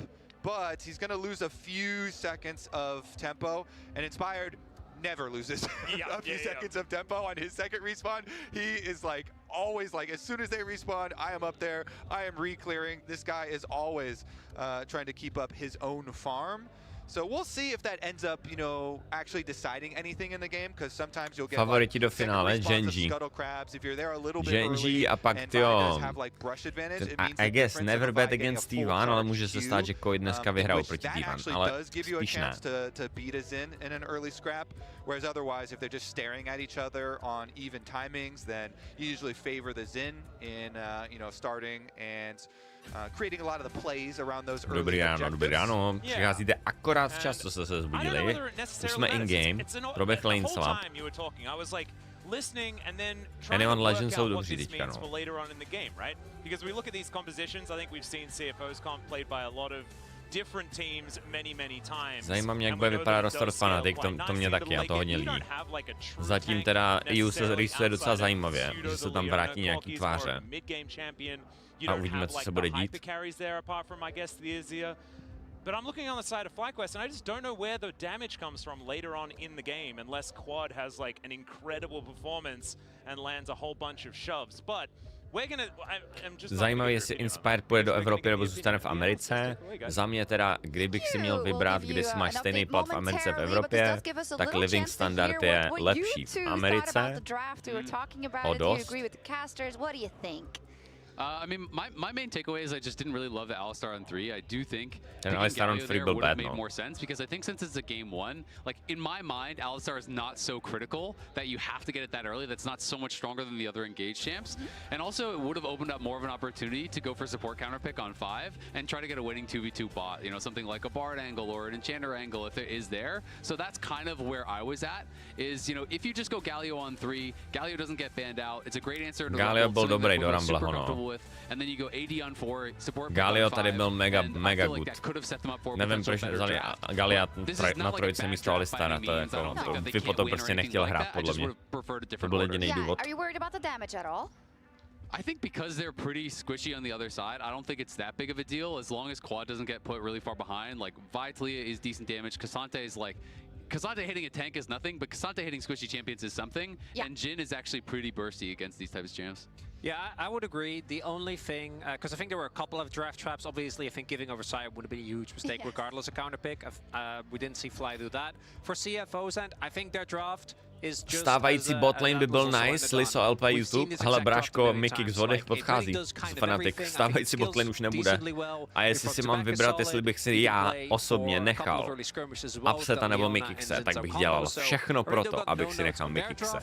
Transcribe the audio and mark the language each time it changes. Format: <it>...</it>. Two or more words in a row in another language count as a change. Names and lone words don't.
<en>But he's going to lose a few seconds of tempo, and Inspired never loses a few seconds of tempo on his second respawn. He is like always like, as soon as they respawn, I am up there, I am re-clearing. This guy is always trying to keep up his own farm. So we'll see if that ends up, you know, actually deciding anything in the game, because sometimes you'll get</en> <cs>favoriti do finále, Genji. Genji a pak tyjo,</cs> <en>I guess never bet against T1,</en> <cs>ale může se stát, že Koi dneska vyhrál proti T1, ale spíš ne.</cs> <en>Whereas otherwise, if they're just staring at each other on even timings, then you usually favor the Xin in, you know, starting and creating a lot of the plays around those early objectives.</en> <cs>Dobrý ráno, přicházíte akorát včas, co jste se zbudili. Už jsme in-game, proběh lane swap. Anyone Legends jsou dobří teďka, no.</cs> <en>Because we look at these compositions, I think we've seen CFOs played by a lot of different teams many times.</en> <cs>Zajímá mě, jak bude vypadat roster fanatik, to mě taky, já to hodně líbí. Zatím teda EU se rýsuje docela zajímavě, že se tam vrátí nějaký tváře. A uvidíme, co se bude dít.</cs> <en>But I'm looking on the side of FlyQuest, and I just don't know where the damage comes from later on in the game, unless Quad has like an incredible performance and lands a whole bunch of shoves. But</en> <cs>zajímavé, jestli Inspired půjde do Evropy nebo zůstane v Americe. Za mě teda, kdybych si měl vybrat, když máš stejný plat v Americe v Evropě, tak</cs> <en>living standard</en> <cs>je lepší v Americe. O dost.</cs> <en>I mean, my main takeaway is I just didn't really love the Alistar on 3. I do think Alistar on 3 would have made more sense, because I think since it's a game 1, like in my mind, Alistar is not so critical that you have to get it that early. That's not so much stronger than the other engaged champs. And also it would have opened up more of an opportunity to go for support counter pick on 5 and try to get a winning 2v2 bot, you know, something like a Bard angle or an Enchanter angle if it is there. So that's kind of where I was at, is, you know, if you just go Galio on 3, Galio doesn't get banned out. It's a great answer to</en> <cs>Galio byl dobrý do Rumbleho, no.</cs> <en>And then you go AD on 4, support</en> <cs>Galio tady byl mega good. Nevím, proč vzali Galia na trojice místo Alistara, to je jako, by potom prostě nechtěl hrát, podle mě. To byl jediný důvod.</cs> <en>I think because they're pretty squishy on the other side, I don't think it's that big of a deal as long as Quad doesn't get put really far behind. Like, Vitalia is decent damage, Cassante is like, Cassante hitting a tank is nothing, but Cassante hitting squishy champions is something, and Jhin is actually pretty bursty against these types of champs. Yeah, I would agree. The only thing, because I think there were a couple of draft traps. Obviously, I think giving over Sire would have been a huge mistake, regardless of counter pick. We didn't see Fly do that. For CFO's end, I think their draft</en> <cs>Stávající botlane by byl nice, Liso LP YouTube. Hele bráško, Mikix z Odech podchází. Fanatik, stávající botlane už nebude. A jestli si mám vybrat, jestli bych si já osobně nechal Upseta nebo Mikixe, tak bych dělal všechno pro to, abych si nechal Mikixe.</cs>